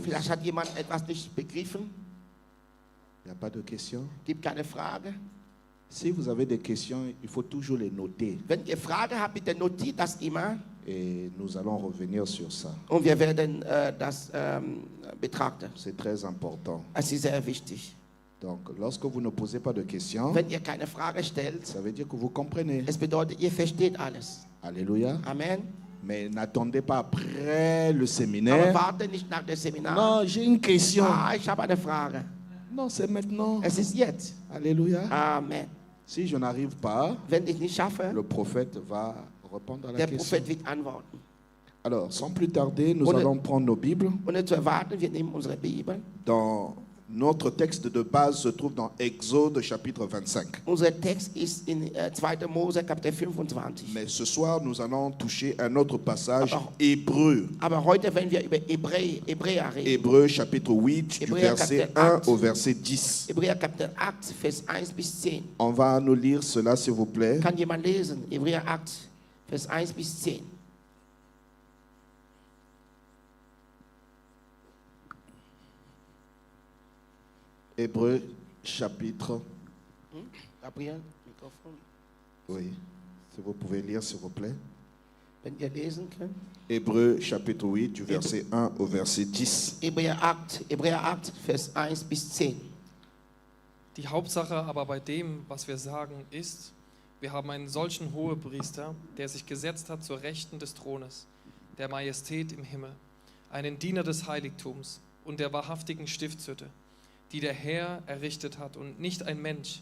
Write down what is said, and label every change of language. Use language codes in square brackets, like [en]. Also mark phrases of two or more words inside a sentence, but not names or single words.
[de] Vielleicht hat jemand etwas nicht begriffen. [fr] Il n'y a pas de questions? [de] Gibt keine Frage. [fr] Si vous avez des questions, il faut toujours les noter. [de] Wenn ihr Frage habt, bitte notiert das immer [fr] Et nous allons revenir sur ça. [de] und wir werden das betrachten. [fr] C'est très important. [de] Es ist sehr wichtig. [fr] Donc, lorsque vous ne posez pas de questions, [de] Wenn ihr keine Frage stellt, [fr] ça veut dire que vous comprenez. [de] es bedeutet, ihr versteht alles. [fr] Alléluia. Amen. Mais n'attendez pas après le [de] Aber [fr] séminaire. [de] warte nicht nach dem Seminar. [fr] Non, j'ai une question. [de] Ah, ich habe eine Frage. [fr] Non, c'est maintenant. [de] Es ist jetzt. [fr] Alléluia. Amen. Si je n'arrive pas, [de] Wenn ich nicht schaffe, [fr] le prophète va répondre à la [de] der [fr] question. [de] Prophet wird antworten. [fr] Alors, sans plus tarder, nous [de] Ohne- [fr] allons prendre nos Bibles. [de] Ohne zu erwarten, wir nehmen unsere Bibel. [fr] Dans notre texte de base se trouve dans Exode chapitre 25. [de] Unser Text ist in 2. Mose, Kapitel 25. [fr] Mais ce soir, nous allons toucher un autre passage, Alors- Hébreu. [de] Aber heute werden wir über Hebräer reden. [fr] Hébreu chapitre 8, du Hébreux, verset chapitre 1 8. au verset 10. [de] Hebräer Kapitel 8, Vers 1 bis 10. [fr] On va nous lire cela, s'il vous plaît. [de] Kann jemand lesen? Hebräer 8, Vers 1 bis 10. [fr] Hébreu chapitre... [de] Gabriel, Mikrofon. [fr] Oui, si vous pouvez lire, s'il vous plaît. [de] Wenn ihr lesen könnt. [fr] Hébreu chapitre 8, du verset 1 au verset 10. [de] Hebräer 8, Vers 1 bis 10. Die Hauptsache aber bei dem, was wir sagen, ist, wir haben einen solchen Hohepriester, der sich gesetzt hat zur Rechten des Thrones, der Majestät im Himmel, einen Diener des Heiligtums und der wahrhaftigen Stiftshütte, die der Herr errichtet hat und nicht ein Mensch.